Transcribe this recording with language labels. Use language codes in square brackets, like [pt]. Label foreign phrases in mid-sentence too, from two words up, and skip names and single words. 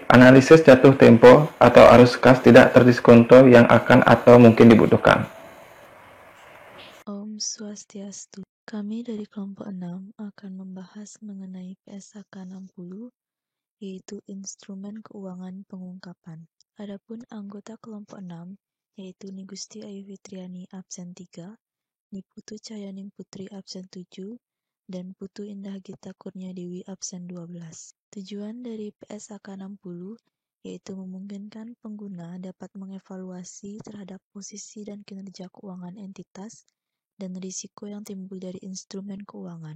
[id] Analisis jatuh tempo atau arus kas tidak terdiskonto yang akan atau mungkin dibutuhkan. [ban] Om Swastiastu. [id] Kami dari kelompok 6 akan membahas mengenai PSAK 60, yaitu instrumen keuangan pengungkapan. Adapun anggota kelompok 6, yaitu Ni Gusti Ayu Fitriani absen 3, Ni Putu Cahyaning Putri absen 7, dan Putu Indah Gita Kurnia Dewi absen 12. Tujuan dari PSAK 60 yaitu memungkinkan pengguna dapat mengevaluasi terhadap posisi dan kinerja keuangan entitas dan risiko yang timbul dari instrumen keuangan.